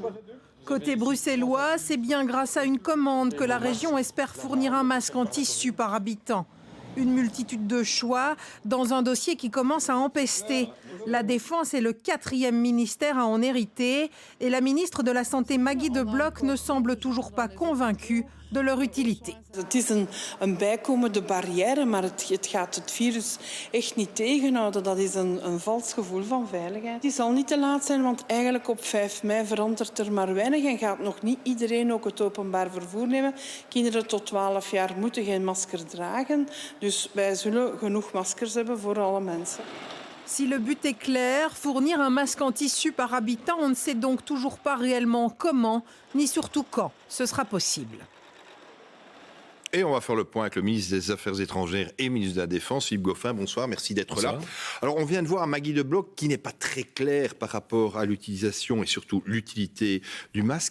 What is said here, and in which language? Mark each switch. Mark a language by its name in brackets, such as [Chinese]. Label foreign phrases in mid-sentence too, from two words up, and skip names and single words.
[French] Côté bruxellois, c'est bien grâce à une commande que la région espère fournir un masque en tissu par habitant. Une multitude de choix dans un dossier qui commence à empester. La Défense est le 4e ministère à en hériter et la ministre de la Santé Maggie De Blok ne semble toujours pas convaincue de leur utilité. [Dutch] Het is een bijkomende barrière, maar het gaat het virus echt niet tegenhouden. Dat is een vals gevoel van veiligheid. Die zal niet te laat zijn, want eigenlijk op 5 mei verandert er maar weinig en gaat nog niet iedereen ook het openbaar vervoer nemen. Kinderen tot 12 jaar moeten geen masker dragen, dus wij zullen genoeg maskers hebben voor alle mensen. [French] Si le but est clair, fournir un masque en tissu par habitant, on ne sait donc toujours pas réellement comment, ni surtout quand ce sera possible. Et on va faire le point avec le ministre des Affaires étrangères et ministre de la Défense, Philippe Goffin. Bonsoir, merci d'être là. Alors, on vient de voir Maggie De Blok qui n'est pas très claire par rapport à l'utilisation et surtout l'utilité du masque.